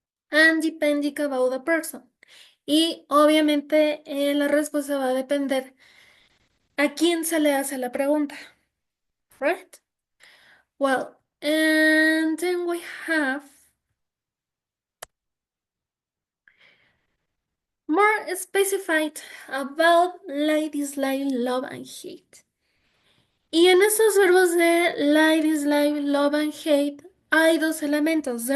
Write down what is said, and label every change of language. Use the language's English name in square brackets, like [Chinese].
[English] And depending about the person. [Spanish] Y obviamente la respuesta va a depender a quién se le hace la pregunta. [English] Right? Well, and then we have more specified about like, dislike, love, and hate. [Spanish] Y en estos verbos de [English] like, dislike, love, and hate [Spanish] hay dos elementos.